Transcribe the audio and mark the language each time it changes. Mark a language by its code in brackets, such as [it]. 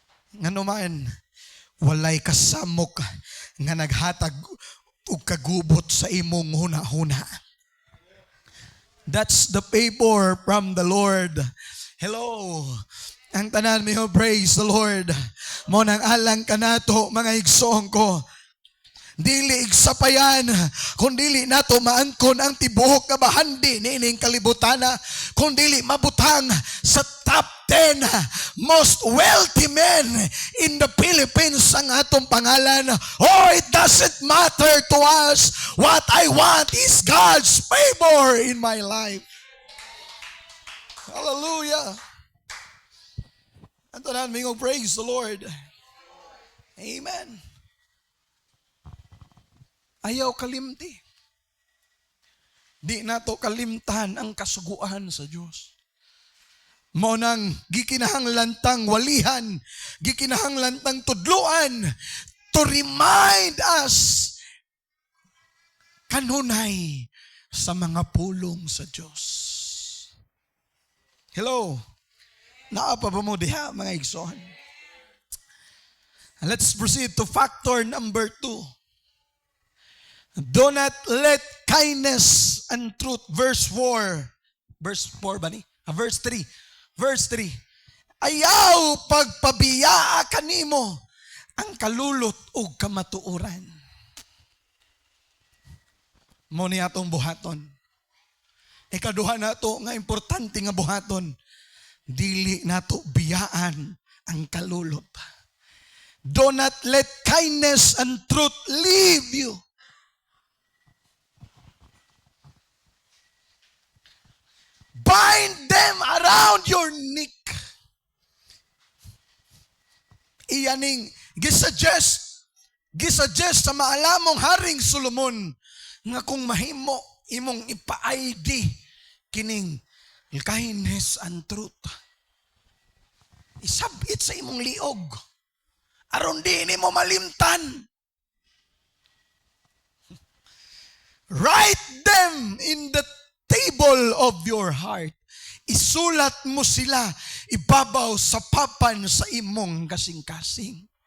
[ceb] Ngano man, walay kasamok nga naghatag og kagubot sa imong huna-huna. [en] That's the favor from the Lord. Hello. [ceb] Ang tanan mi, [en] praise the Lord. [ceb] Mo nang alang kanato mga igsoon ko. Dili igsapayan, kung dili nato maangkon ang tibuok nga bahandi niining kalibutana, kung dili mabutang sa [en] top 10 most wealthy men in the Philippines [ceb] ang atong pangalan. [en] Oh, it doesn't matter to us. What I want is God's favor in my life. [ceb] Hallelujah. Ang tanan mi, [en] praise the Lord. [ceb] Amen. Ayaw kalimti. Di nato kalimtan ang kasuguan sa Diyos. Mo nang gikinahanglan walihan, gikinahanglan tudluan [en] to remind us [ceb] kanunay sa mga pulong sa Diyos. [en] Hello. [ceb] Naapa ba mo diha mga igsoon? [en] Let's proceed to factor number 2. Do not let kindness and truth. Verse 4. Verse 4 [ceb] ba ni? [en] Verse 3. Verse 3. [ceb] Ayaw pagpabiyaa kanimo ang kalulot ug kamatuoran. Mo ni atong buhaton. Ikaduha nato nga importante nga buhaton. Dili nato biyaan ang kalulot. [en] Do not let kindness and truth leave you. Bind them around your neck. [ceb] Iyaning gisuggest sa maalamong Haring Solomon nga kung mahimo imong ipa-ID kining [en] kindness and truth, [ceb] isabit sa imong liog aron di nimo malimtan. [en] Write them in the table of your heart. [ceb] Isulat mo sila ibabaw sa papan sa imong kasing-kasing.